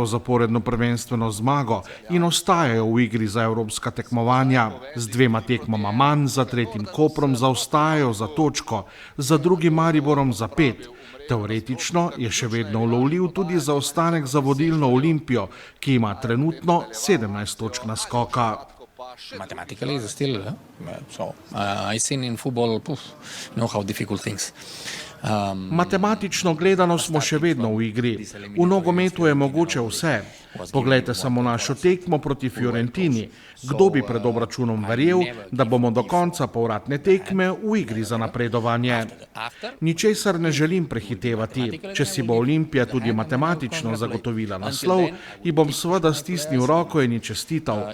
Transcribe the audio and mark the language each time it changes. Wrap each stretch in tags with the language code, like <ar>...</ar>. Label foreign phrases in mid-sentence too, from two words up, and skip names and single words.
<sl>zaporedno prvenstveno zmago in ostajajo v igri za evropska tekmovanja. Z 2 tekmama manj za 3. Koprom zaostajajo za točko, za 2. Mariborom za 5. Teoretično je še vedno ulovljiv tudi zaostanek za vodilno Olimpijo, ki ima trenutno 17 točk naskoka.</sl> <en>Mathematically is still I seen in football know how difficult things.</en> <sl>Matematično gledano smo še vedno v igri. V nogometu je mogoče vse. Poglejte samo našo tekmo proti Fiorentini. Kdo bi pred obračunom verjel, da bomo do konca povratne tekme v igri za napredovanje? Ničesar ne želim prehitevati. Če si bo Olimpija tudi matematično zagotovila naslov, ji bom seveda stisnil roko in ji čestital.</sl>